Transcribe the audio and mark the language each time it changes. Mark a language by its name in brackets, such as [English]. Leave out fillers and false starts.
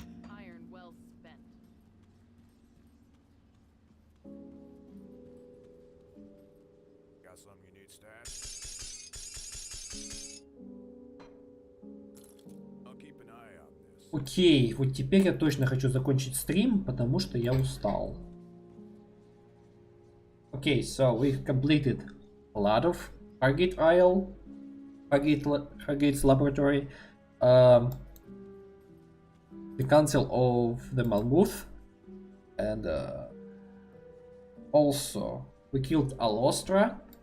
[English] Iron well spent. Got something you need, Stat? I'll keep an eye on this. [Russian] Окей, вот теперь я точно хочу закончить стрим, потому что я устал. [English] Okay, so we've completed a lot of Hargate Isle, Hargate's laboratory, the Council of the Malmuth, and also we killed Alostra.